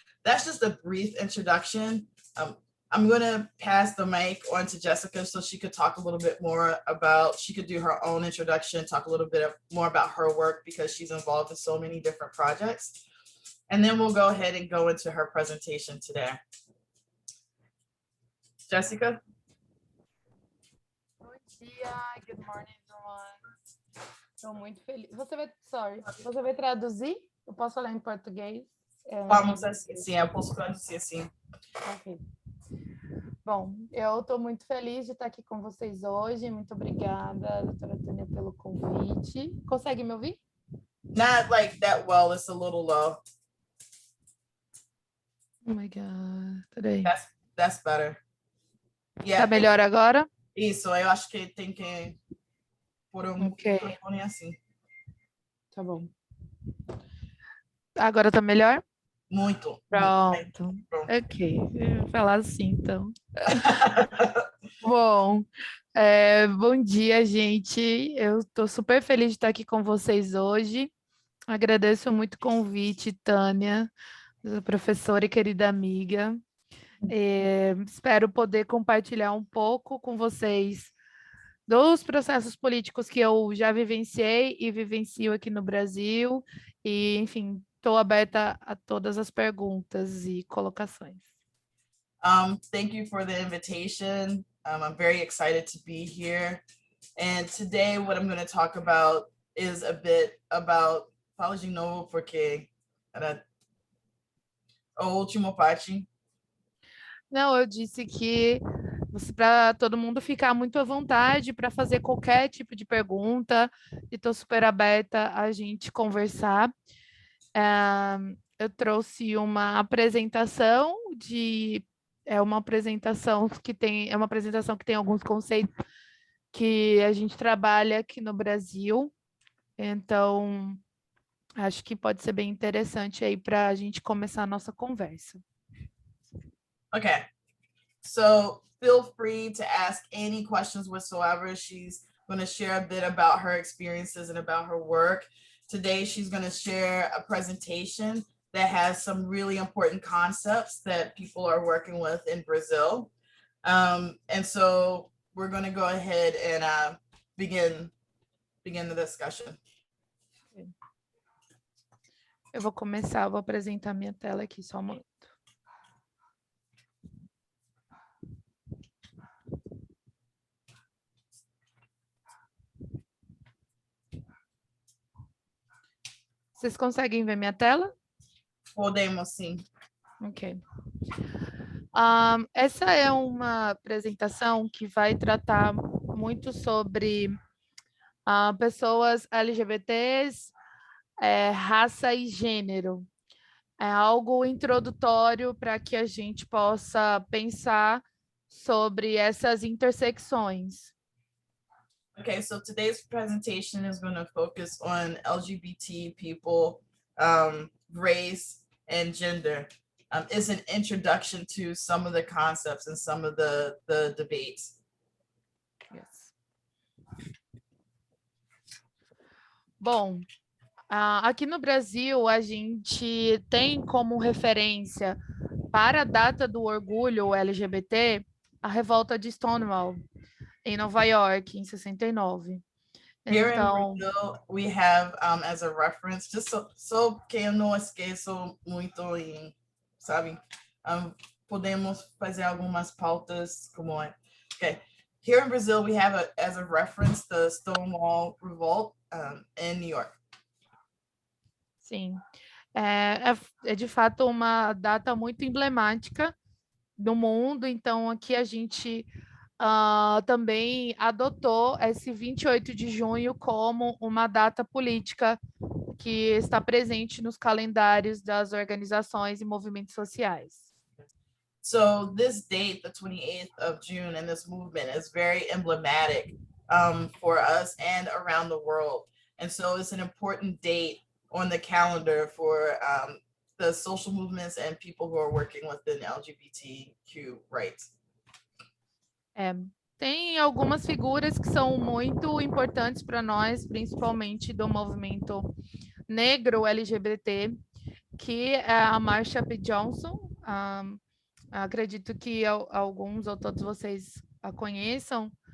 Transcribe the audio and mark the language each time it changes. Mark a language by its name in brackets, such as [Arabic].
[English] That's just a brief introduction. I'm going to pass the mic on to Jessica so she could talk a little bit more she could do her own introduction, talk a little bit more about her work because she's involved in so many different projects. And then we'll go ahead and go into her presentation today. Jessica? [Portuguese] Bom dia, [English] good morning, everyone. [Portuguese] Estou muito feliz. Você vai traduzir? Eu posso falar em português? Vamos assim, sim, eu posso traduzir assim. Ok. Bom, eu estou muito feliz de estar aqui com vocês hoje. Muito obrigada, doutora Tânia, pelo convite. Consegue me ouvir? [English] Not like that well, it's a little low. Oh my God, [Portuguese] peraí. [English] That's better. Yeah. [Portuguese] Tá melhor agora? Isso, eu acho que tem que pôr um microfone assim. Tá bom. Agora tá melhor? Muito. Pronto. Ok, eu vou falar assim, então. Bom, bom dia, gente. Eu estou super feliz de estar aqui com vocês hoje. Agradeço muito o convite, Tânia, professora e querida amiga. Espero poder compartilhar um pouco com vocês dos processos políticos que eu já vivenciei e vivencio aqui no Brasil. E, enfim, estou aberta a todas as perguntas e colocações. [English] Thank you for the invitation. I'm very excited to be here. And today what I'm going to talk about is a bit about, [Portuguese] fala de novo porque era a última parte. Não, eu disse que para todo mundo ficar muito à vontade para fazer qualquer tipo de pergunta, e estou super aberta a gente conversar. Eu trouxe uma apresentação uma apresentação que tem alguns conceitos que a gente trabalha aqui no Brasil, então acho que pode ser bem interessante aí para a gente começar a nossa conversa. [English] Okay, so feel free to ask any questions whatsoever. She's going to share a bit about her experiences and about her work. Today, she's going to share a presentation that has some really important concepts that people are working with in Brazil. And so we're going to go ahead and begin the discussion. [Portuguese] Eu vou apresentar minha tela aqui, só um momento. Vocês conseguem ver minha tela? Podemos, sim. Ok. Essa é uma apresentação que vai tratar muito sobre pessoas LGBTs, raça e gênero. É algo introdutório para que a gente possa pensar sobre essas intersecções. [English] Okay, so today's presentation is going to focus on LGBT people, race, and gender. It's an introduction to some of the concepts and some of the debates. Yes. [Portuguese] Bom, aqui no Brasil, a gente tem como referência para a data do orgulho LGBT a revolta de Stonewall, em Nova York, em 69. [English] Here [Portuguese] Então, [English] in Brazil, we have as a reference, just so [Portuguese] que eu não esqueço muito, sabe? Podemos fazer algumas pautas como é. [English] Okay, here in Brazil, we have as a reference the Stonewall Revolt in New York. [Portuguese] Sim, é de fato uma data muito emblemática do mundo, então aqui a gente também adotou esse 28 de junho como uma data política que está presente nos calendários das organizações e movimentos sociais. [English] So this date, the 28th of June, and this movement is very emblematic for us and around the world. And so it's an important date on the calendar for the social movements and people who are working within LGBTQ rights. [Portuguese] Tem algumas figuras que são muito importantes para nós, principalmente do movimento negro LGBT, que é a Marcia P Johnson. Acredito que alguns ou todos vocês a conheçam.